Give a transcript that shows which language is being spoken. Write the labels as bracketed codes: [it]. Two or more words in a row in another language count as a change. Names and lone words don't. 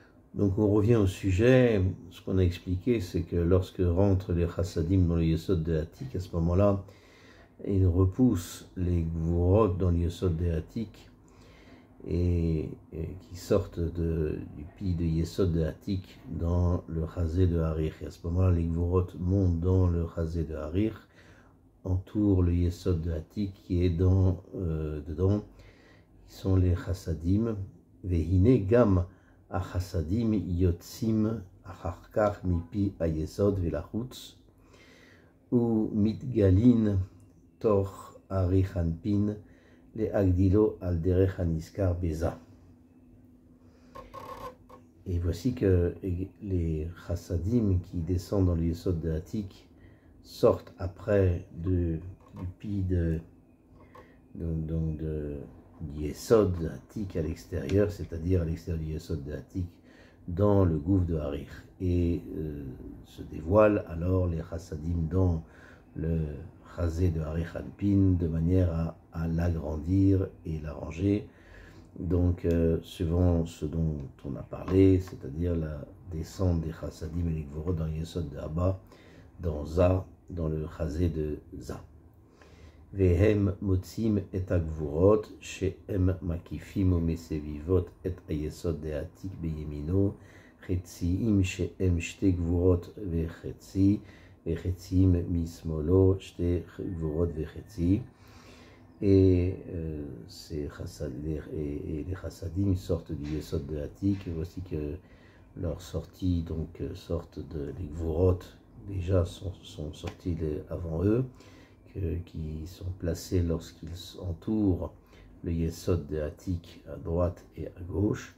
[fr] Donc on revient au sujet. Ce qu'on a expliqué, c'est que lorsque rentrent les chassadim dans le yesod de Hatik, à ce moment-là, ils repoussent les gvurot dans le yesod de Hatik et qui sortent du pied de yesod de Hatik dans le chazé de Harir. Et à ce moment-là, les gvurot montent dans le chazé de Harir, entourent le yesod de Hatik qui est dedans, qui sont les chassadim. [he] והנה גם החסדים יוצאים אחר כך מפי היסוד ולחוץ ומתגלין תוך זעיר אנפין להגדילו על דרך הנזכר בזה. [fr] Et voici que les chassadim qui descendent dans le yesod de Hatik sortent après du pi de Yesod de Hatik à l'extérieur, c'est-à-dire à l'extérieur du Yesod de Hatik, dans le gouffre de Harir. Et se dévoilent alors les chassadim dans le chazé de Harir Hanpin, de manière à l'agrandir et l'arranger. Donc, suivant ce dont on a parlé, c'est-à-dire la descente des chassadim et les gvorot dans le Yesod de Abba, dans Za, dans le chazé de Za. [he] והם מוציאים את הגבורות, שהם מקיפים ומסבבות את היסוד דעתיק בימינו, חציים שהם שתי גבורות וחצי, וחציים משמאלו שתי גבורות וחצי. [fr] Et les chassadim sortent du yesod de Hatik. Voici que leur sortie, donc sortent de les gvurot, déjà sont sortis avant eux, qui sont placés lorsqu'ils entourent le yesod de Hatik à droite et à gauche.